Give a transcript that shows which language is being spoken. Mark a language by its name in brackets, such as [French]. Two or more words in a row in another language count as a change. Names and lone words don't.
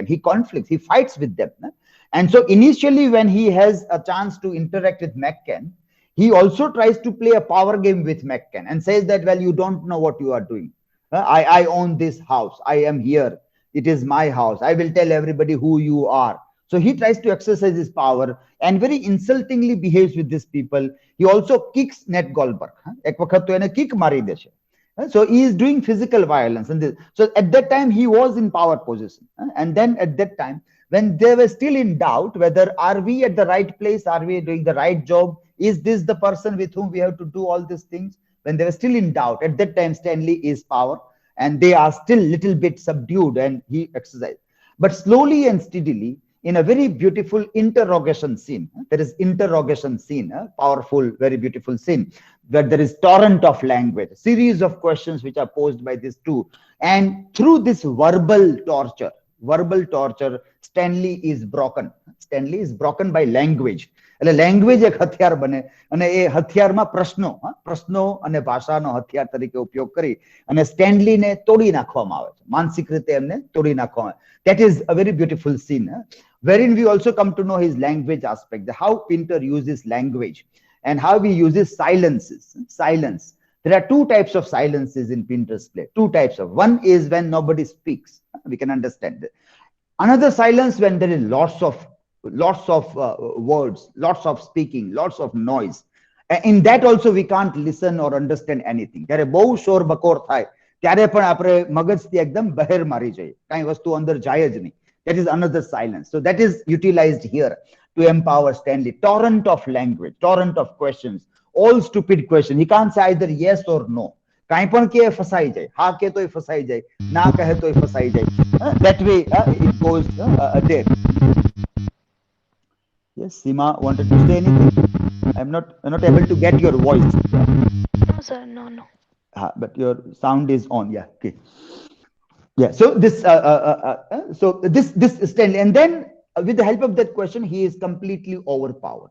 [English] He conflicts, he fights with them. And so initially, when he has a chance to interact with McCann, he also tries to play a power game with McCann and says that, well, you don't know what you are doing. I own this house. I am here. It is my house. I will tell everybody who you are. So he tries to exercise his power and very insultingly behaves with these people. He also kicks Ned Goldberg. [Gujarati] એક વખત તો એને કિક મારી દે છે. [English] So he is doing physical violence. And so at that time, he was in power position. And then at that time, when they were still in doubt whether are we at the right place, are we doing the right job, is this the person with whom we have to do all these things, when they were still in doubt, at that time Stanley is power, and they are still little bit subdued, and he exercised. But slowly and steadily, in a very beautiful interrogation scene, there is interrogation scene, powerful, very beautiful scene, where there is torrent of language, series of questions which are posed by these two, and through this verbal torture, Stanley is broken. Stanley is broken by language. [Gujarati] એટલે લેંગ્વેજ એક હથિયાર બને અને એ હથિયારમાં પ્રશ્નો અને ભાષાનો હથિયાર તરીકે ઉપયોગ કરી અને સ્ટેનલીને તોડી નાખવામાં આવે છે, માનસિક રીતે એમને તોડી નાખવામાં આવે. [English] That is a very beautiful scene, wherein we also come to know his language aspect, how Pinter uses language and how he uses silence. There are two types of silences in Pinter's play. Two types of. One is when nobody speaks. We can understand it. Another silence when there is lots of words, lots of speaking, lots of noise. In that also we can't listen or understand anything. [Gujarati] ત્યારે બહુ શોર બકોર થાય ત્યારે પણ આપણે મગજથી એકદમ બહાર મારી જાય, કાંઈ વસ્તુ અંદર જાય જ નહીં. [English] That is another silence. So that is utilized here to empower Stanley. Torrent of language, torrent of questions, all stupid questions. He can't say either yes or no. [Gujarati] કાંઈ પણ કે ફસાઈ જાય, હા કે તોય ફસાઈ જાય, ના કહે તોય ફસાઈ જાય. [English] That way it goes there. Yes, Seema wanted to say anything. I'm not able to get your voice. No, sir, no. But your sound is on. Yeah, okay. Yeah. So this Stanley, and then with the help of that question, he is completely overpowered.